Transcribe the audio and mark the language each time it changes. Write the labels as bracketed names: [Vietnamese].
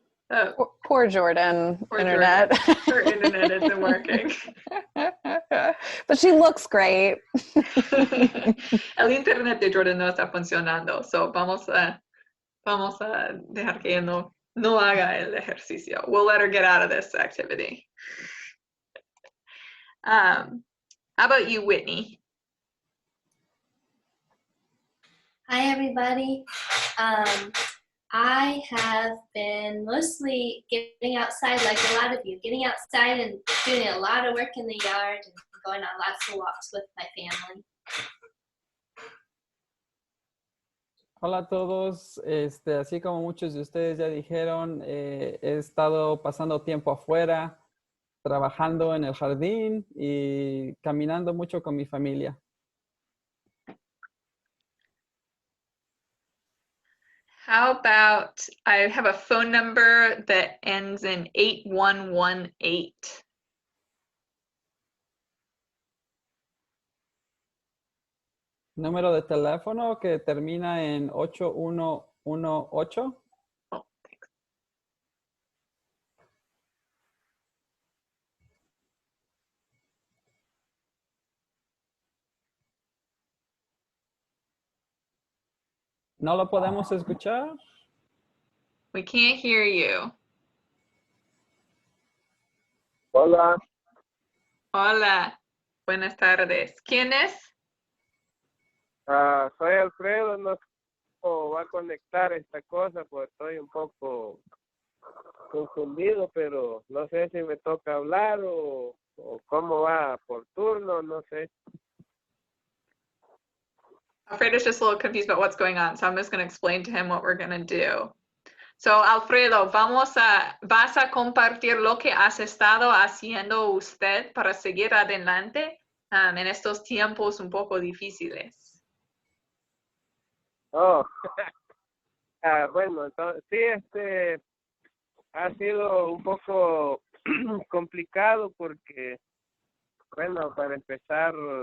[English] Oh, Poor Jordan. poor Internet. Jordan. Her internet isn't working. But she looks great. [Spanish] El internet de Jordan no está funcionando, so vamos a dejar que ella no haga el ejercicio. [English] We'll let her get out of this activity. How about you, Whitney? Hi, everybody. I have been mostly getting outside, like a lot of you, getting outside and doing a lot of work in the yard and going on lots of walks with my family. [Spanish] Hola a todos, así como muchos de ustedes ya dijeron, he estado pasando tiempo afuera, trabajando en el jardín y caminando mucho con mi familia. [English] How about, I have a phone number that ends in 8118. [Spanish] Número de teléfono que termina en 8118. [English] Oh, thanks. [Spanish] ¿No lo podemos escuchar? [English] We can't hear you. [Spanish] Hola, Hola, buenas tardes. ¿Quién es? soy Alfredo, no sé cómo va a conectar esta cosa, pues estoy un poco confundido, pero no sé si me toca hablar o cómo va por turno, no sé. [English] Alfredo's just a little confused about what's going on, so I'm just going to explain to him what we're going to do. [Spanish] So, Alfredo, vas a compartir lo que has estado haciendo usted para seguir adelante en estos tiempos un poco difíciles. Oh, bueno, entonces sí, ha sido un poco complicado porque, bueno, para empezar,